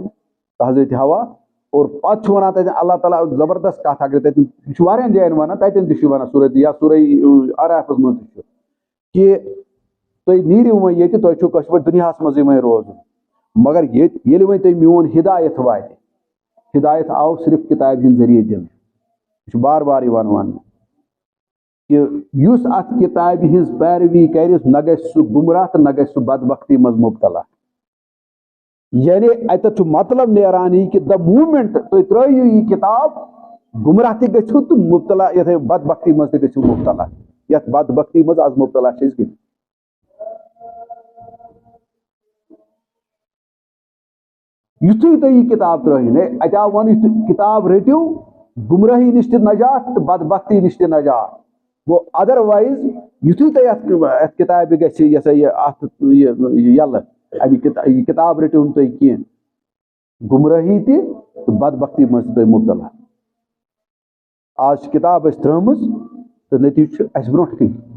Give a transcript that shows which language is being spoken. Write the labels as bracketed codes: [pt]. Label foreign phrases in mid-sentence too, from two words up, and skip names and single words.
[ks] تہٕ حضرت ہوا اور پتہٕ چھُ ونان تتٮ۪ن اللہ تعالیٰ زبردست کتھ اگر تتٮ۪ن یہِ چھُ واریاہن جاین ونان تتٮ۪ن تہِ چھُ ونان سورہ یا سورہ عرافس منٛز تہِ چھُ کہ تُہۍ نیٖرِو وۄنۍ ییٚتہِ تۄہہِ چھُو کٲشِر پٲٹھۍ دُنیاہس منٛزٕے وۄنۍ روزُن مگر ییٚلہِ وۄنۍ تۄہہِ میون ہدایت واتہِ ہدایت آو صرف کتابہِ ہٕنٛدۍ ذریعہ دِنہٕ یہِ چھُ بار بار یِوان وننہٕ کہ یُس اتھ کتابہِ ہٕنٛز پیروی کرِ نہ گژھِ سُہ گمراہ تہٕ نہ گژھِ سُہ بدبختی منٛز مبتلا یعنی اتھ مطلب نیران یہ کہ [en] the moment they [ks] ترٛٲیِو یہ کتاب گمراہ تہ گژھِو تو مبتلا یتھے بدبختی مز تہ گژھِو مبتلا یتھ بدبختی مز آز مبتلا چھِ أسۍ گٔمٕتۍ یُتھُے تُہۍ یہ کتاب ترٛٲیِو اتہِ آو وننہٕ کتاب رٔٹِو گمراہی نش تہ نجات تو بدبختی نش تہ نجات گو [en] other wise [ks] یُتھُے تُہۍ اتھ کتابہِ گژھِ یہ سا یہ اتھ یلہٕ امہِ کتاب رٔٹِو نہٕ تُہۍ کینٛہہ گمراہی تہ تو بدبختی مز تہ تُہۍ مبتلا آج چھِ کتاب اَسہِ ترٛٲمٕژ تہٕ نتیجہ چھُ اَسہِ برونٛٹھ کِنۍ